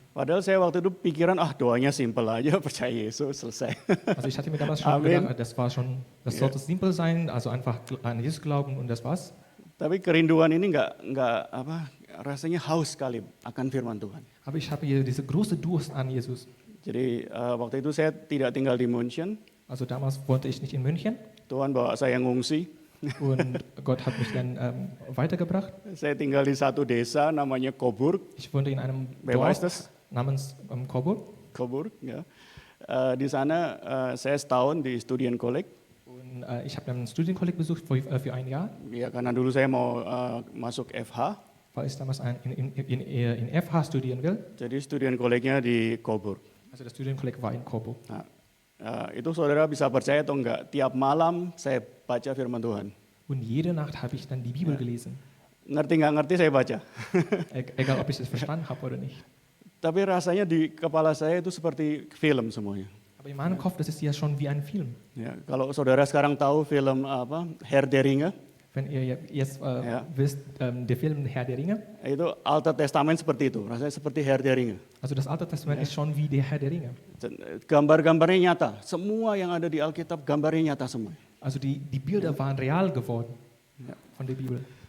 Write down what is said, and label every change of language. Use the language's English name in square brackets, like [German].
[Indonesian] Padahal saya waktu itu pikiran, doanya simpel aja, percaya Yesus, selesai. [German] Also ich hatte mir damals schon Amen. gedacht, das sollte simpel sein, also einfach an Jesus glauben und das war's. [Indonesian] Tapi kerinduan ini nggak rasanya haus sekali akan firman Tuhan. [German] Aber ich habe hier diese große Durst an Jesus. [Indonesian] Jadi waktu itu saya tidak tinggal di München. [German] Also damals wohnte ich nicht in München [Indonesian] Tuhan bawa saya ngungsi. [German] und Gott hat mich dann weitergebracht. [Indonesian] Saya tinggal di satu desa namanya Coburg. [German] Ich wohnte in einem Wer weiß Dorf das? namens Coburg [Indonesian] Coburg, ya. Di sana saya setahun di Studienkolleg. [German] und ich habe dann einen Studienkolleg besucht für ein Jahr, [Indonesian] Ya karena dulu saya mau masuk FH. [German] weil ich damals in FH studieren will. [Indonesian] Jadi Studienkollegnya di Coburg. [German] Also das Studienkolleg war in Coburg. [Indonesian] Nah, itu saudara bisa percaya atau enggak? Tiap malam saya baca firman Tuhan. [German] Und jede Nacht habe ich dann die Bibel gelesen. [Indonesian] Ngerti nggak ngerti saya baca. [German] Egal, ob ich es verstanden habe oder nicht. [Indonesian] Tapi rasanya di kepala saya itu seperti film semuanya. [German] Aber in meinem Kopf, das ist ja schon wie ein Film. [Indonesian] Ya, kalau saudara sekarang tahu film Herr der Ringe, [German] Wenn ihr jetzt Ja. wisst, der Film Herr der Ringe, [Indonesian] itu [German] Alter Testament [Indonesian] seperti itu. Rasanya seperti Herr der Ringe. [German] also das Alte Testament ist schon wie der Herr der Ringe. [Indonesian] Gambar-gambarnya nyata. Semua yang ada di Alkitab gambarnya nyata semua. [German] Also die Bilder waren real geworden von der Bibel.